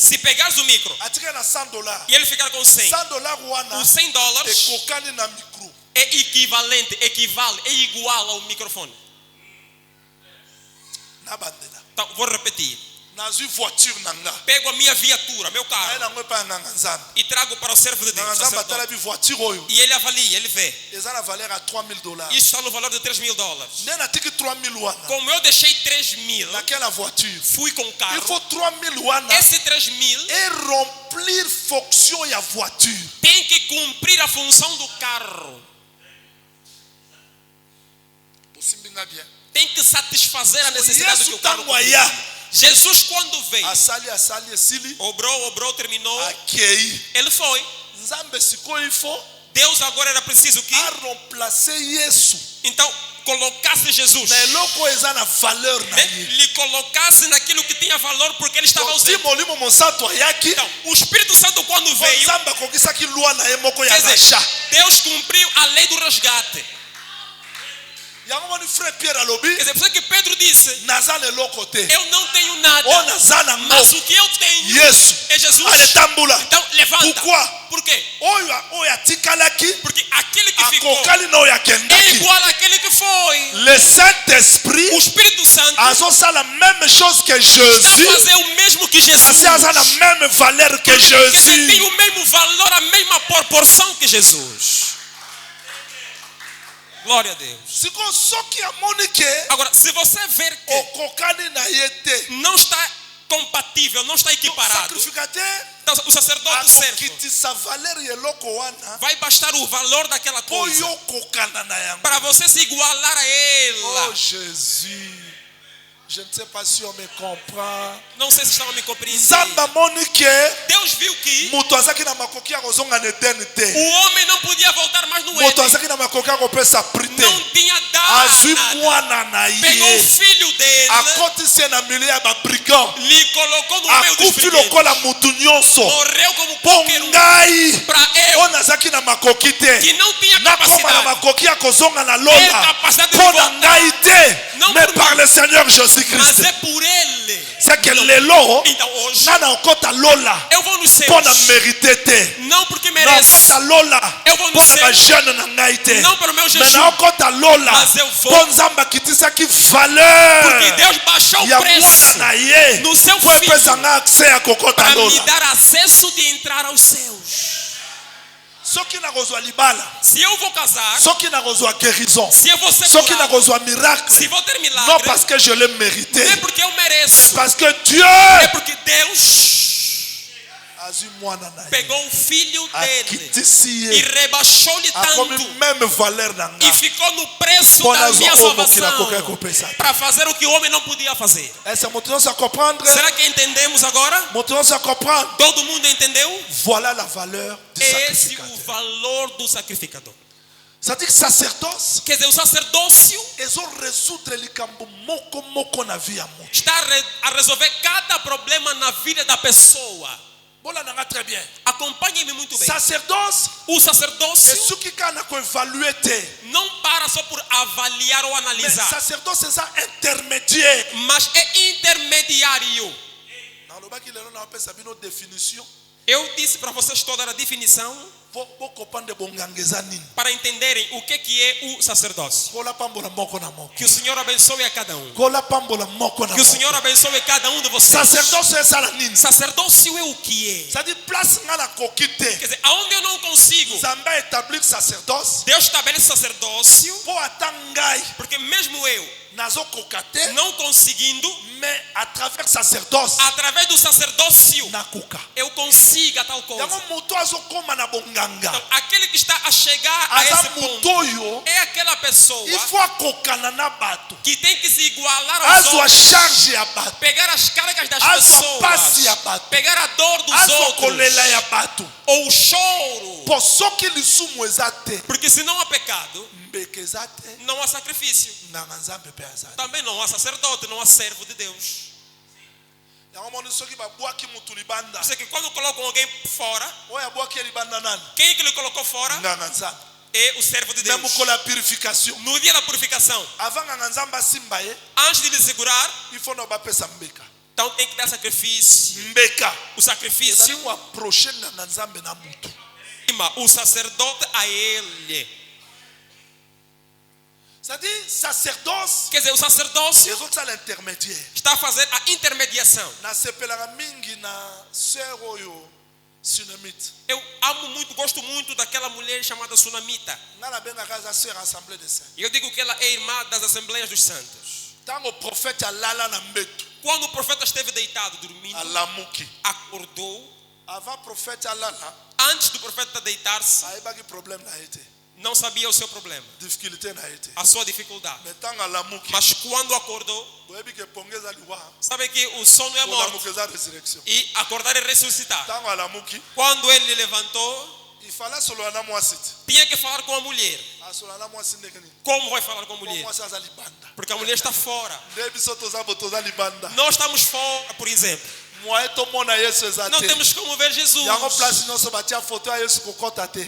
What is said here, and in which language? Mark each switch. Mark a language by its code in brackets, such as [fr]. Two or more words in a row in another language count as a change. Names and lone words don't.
[pt] Se pegares o micro [ln] atika na $100. [pt] e ele ficar com 100, [ln] $100 wana [pt] os $100 [ln] ekokani na micro. [pt] é equivalente, equivale, é igual ao microfone. [ln] Na bandela. [pt] Então, vou repetir. [ln] Nazwi voiture nanga. [pt] Pego a minha viatura, meu [ln] Naye [pt] carro, [ln] nango epai ya nganga nzambe. [pt] e trago para o servo de Deus. [ln] Nganga nzambe [pt] sacerdote. [ln] atalabi voiture oyo [pt] E ele avalia, ele vê. [ln] eza na valeur ya $3000. [pt] Isso está no valor de $3.000. [ln] Nde natiki 3000 wana [pt] Como eu deixei 3.000, naquela voiture. fui com o [fr] Il [pt] carro. [ln] faut 3000 wana [pt] Esse 3.000 [fr] et remplir fonction ya voiture. [pt] tem que cumprir a função do carro. [ln] Osimbinga bien. [pt] Tem que satisfazer a necessidade que o [ln] Yesu [pt] carro [ln] tango [pt] cumpre. [ln] aya [pt] Jesus, quando veio, [ln] asali esili [pt] obrou, terminou, [ln] akei. [pt] ele foi. [ln] Nzambe sikoyo [fr] il faut [pt] Deus agora era preciso que, [ln] a remplacer Yesu [pt] então, colocasse Jesus. [ln] na eloko oyo eza na valeur na [pt] Né? [ln] ye. [pt] Lhe colocasse naquilo que tinha valor, porque ele estava [ln] Ti [pt] ausente. [ln] molimo mosantu ayaki [pt] Então, o Espírito Santo, quando [ln] po [pt] veio, [ln] nzambe akokisaki lwa na ye moko ya quer dizer, rachat. [pt] Deus cumpriu a lei do resgate. [ln] Yango moni frère Pierre alobi [pt] Quer dizer, por isso que Pedro disse, [ln] naza na eloko te [pt] eu não tenho nada, [ln] oyo naza nango [pt] mas o que eu tenho [ln] Yesu [pt] é Jesus. [ln] ale tambula. [pt] Então, levanta. [fr] Pourquoi? [pt] Por quê? [ln] Oyo atikalaki [pt] Porque aquele que ficou [ln] akokali na oyo [pt] é [ln] akendaki. [pt] igual àquele que foi. [fr] Le Saint-Esprit [pt] O Espírito Santo [ln] azosala [fr] même chose que [pt] está a [ln] Jésus. [pt] fazer o mesmo que Jesus. [ln] Asi aza na [fr] même valeur que [pt] Quer dizer, tem [ln] Jésus. [pt] o mesmo valor, a mesma proporção que Jesus. Glória a Deus. [ln] Siko soki amoni ke [pt] Agora, se você ver que [ln] okokani na ye te, [pt] não está compatível, não está equiparado, [ln] sacrificateur [pt] então o sacerdote servo [ln] akokitisa valeur ya eloko wana [pt] vai bastar o valor daquela [ln] po [pt] coisa [ln] yo okokana na yango. [pt] para você se igualar a ela. [fr] Oh Jésus, je ne sais pas si on me comprend. [pt] Não sei se estão me compreendendo. [ln] Nzambe amoni ke [pt] Deus viu que [ln] moto azaki na makoki ya kozonga na eternité. [pt] o homem não podia voltar mais no [ln] Moto [pt] Éden. [ln] azaki na makoki ya kopesa prix te. [pt] Não tinha [ln] Azwi [pt] dado nada. [ln] mwana na [pt] Pegou o [ln] ye [pt] filho dele, [ln] akotisi na milieu ya babrigand. [pt] lhe colocou no meio dos [ln] Akufi [pt] briguentos. [ln] lokola mutu nyonso [pt] Morreu como [ln] mpo [pt] qualquer um. [ln] ngai [pt] Para eu, [ln] oyo nazalaki na makoki te [pt] que não tinha [ln] nakoma na [pt] capacidade, [ln] makoki ya kozonga na [pt] ter [ln] lola [pt] capacidade de [ln] mpo na [pt] voltar, [ln] ngai te [pt] Não [fr] mais [pt] por [fr] par [pt] mim. [fr] le Seigneur [pt] mas [fr] Jésus-Christ. [pt] é por ele. [fr] C'est que lelo [pt] Então hoje, [ln] nga na okota lola [pt] eu vou nos céus. [ln] mpo na mérite te [pt] Não porque [ln] na [pt] mereço, [ln] okota lola [pt] Eu vou no [ln] mpo na [pt] céu. [ln] bajeune na ngai te [pt] não pelo meu [ln] me [pt] jejum, [ln] na okota lola [pt] Mas eu vou. [ln] mpo nzambe akitisaki valeur [pt] porque Deus baixou [ln] ya [pt] o [ln] mwana [pt] preço [ln] na ye [pt] no seu [ln] mpo epesa [pt] filho [ln] nga akse ya kokota [pt] para me [ln] lola. [pt] dar acesso de entrar aos céus. [ln] soki nakozwa libala, [pt] Se eu vou casar, [ln] soki nakozwa guérison, [pt] se eu vou ser [ln] soki [pt] curado, [ln] nakozwa miracle, [pt] se vou ter [fr] non [pt] milagre, [fr] parce que je l'ai mérité, [pt] não é porque eu mereço, [fr] mais parce que Dieu [pt] é porque Deus [ln] azwi mwana na ye [pt] pegou o filho dele [ln] akitisi [pt] e [ln] ye [pt] rebaixou-lhe [ln] akomi [pt] tanto [fr] même valeur [ln] na [pt] e [ln] nga [pt] ficou no preço [ln] mpo [pt] da [ln] nazwa [pt] minha [ln] oyo mokili akoki [pt] salvação [ln] kopesa te. [pt] para fazer o que o homem não podia fazer. [fr] Est-ce que [ln] moto nyonso acomprendre? [pt] Será que entendemos agora? [ln] Moto nyonso acomprendre? [pt] Todo mundo entendeu? [fr] Voilà la valeur du [pt] Esse é o [fr] sacrificateur. [pt] valor do sacrificador. [fr] C'est-à-dire que sacerdoce [pt] Quer dizer, o sacerdócio [ln] ezo résoudre likambo moko moko na vie ya moto. [pt] está a resolver cada problema na vida da pessoa. [ln] Bola nanga [fr] très bien. [pt] Acompanhe-me muito bem. [fr] Sacerdoce [pt] O sacerdócio [ln] esuki kaka na koévalue te, [pt] não para só por avaliar ou [fr] mais [pt] analisar, [ln] sacerdoce eza intermédiaire. [pt] mas é intermediário. [ln] nalobaki lelo na opesa bino définition. [pt] Eu disse para vocês toda a definição. [ln] bokopande bonganga nini. [pt] para entenderem o que é o sacerdócio. [ln] Kola pambola moko na moko. [pt] Que o Senhor abençoe a cada um. [ln] Kola pambola moko na [pt] Que o [ln] moko. [pt] Senhor abençoe cada um de vocês. Sacerdócio é [ln] sala nini. [pt] Sacerdócio é o que é. [fr] C'est-à-dire place [ln] nga na kokite. [pt] Quer dizer, aonde eu não consigo, [ln] Zamba établir sacerdócio. [pt] Deus estabelece sacerdócio, [ln] Po atangai [pt] porque mesmo eu [ln] nazo kokate. [pt] não conseguindo, [fr] Mais à travers sacerdócio. [pt] através do sacerdócio, [ln] Na kuka. [pt] eu consigo a tal coisa. [ln] Yango moto azo koma na bonganga. [pt] Então, aquele que está a chegar a [ln] Aza [pt] esse ponto [ln] motoyo. [pt] é aquela pessoa [fr] Il faut [ln] akokana na bato. [pt] que tem que se igualar aos [ln] Azo a [pt] outros, [ln] charge ya bato. [pt] pegar as cargas das [ln] Azo a passe [pt] pessoas, [ln] ya bato. [pt] pegar a dor dos [ln] Azo [pt] outros, [ln] kolela ya bato. [pt] ou o choro, [ln] Po soki lisumu eza te. [pt] porque se não há pecado, [ln] Mbeke eza te. [pt] não há sacrifício, [ln] Nganga nzambe pe aza te. [pt] também não há sacerdote, não há servo de Deus. [ln] Yango moni soki babwaki mutu libanda. [pt] Você que quando colocam alguém fora, [ln] Oyo abwaki libanda nani? [pt] quem que ele colocou fora [ln] Nganga nzambe. [pt] é o servo de Deus. [ln] Même mokolo ya purification. [pt] No dia da purificação, [ln] Avant nganga nzambe asimba ye, [pt] antes de lhe segurar, [fr] il faut [ln] na bapesa mbeka. [pt] então tem que dar sacrifício. [ln] Mbeka. [pt] O sacrifício, [ln] Ezali koapproche nganga nzambe na mutu. [pt] o sacerdote a ele. [fr] C'est-à-dire sacerdoce. [pt] Quer dizer, o sacerdócio [ln] ezosala intermédiaire. [pt] está a fazer a intermediação. [ln] Nasepelaka mingi na sœur oyo Sunamite. [pt] Eu amo muito, gosto muito daquela mulher chamada Sunamita. [ln] Nga nabengaka aza sœur [fr] assemblée de saints. [pt] E eu digo que ela é irmã das Assembleias dos Santos. [ln] Ntango prophète alala na mbeto, [pt] Quando o profeta esteve deitado, dormindo, [ln] alamuki. [pt] acordou. [ln] Avant prophète alala, [pt] Antes do profeta deitar-se, [ln] ayebaki problème na ye te. [pt] não sabia o seu problema, [ln] Difficulté na ye te. [pt] a sua dificuldade. [ln] Mais ntango alamuki, [pt] Mas quando acordou, [ln] boyebi ke ponge eza liwa, [pt] sabe que o sono é a morte [ln] kolamuka eza résurrection. [pt] e acordar é ressuscitar. [ln] Ntango alamuki, [pt] Quando ele levantou, [fr] il fallait [ln] asolola na mwasi te. [pt] tinha que falar com a mulher. [ln] Asolola na mwasi ndenge nini? [pt] Como vai falar com a [ln] Po [pt] mulher? [ln] mwasi aza libanda. [pt] Porque a mulher está fora. [ln] Nde biso toza bo toza libanda. [pt] Nós estamos fora, por exemplo. [ln] Mwaye tomona Yesu eza [pt] Não [ln] te. [pt] temos como ver Jesus. [ln] Yango place nyonso batia foto ya Yesu kokota te.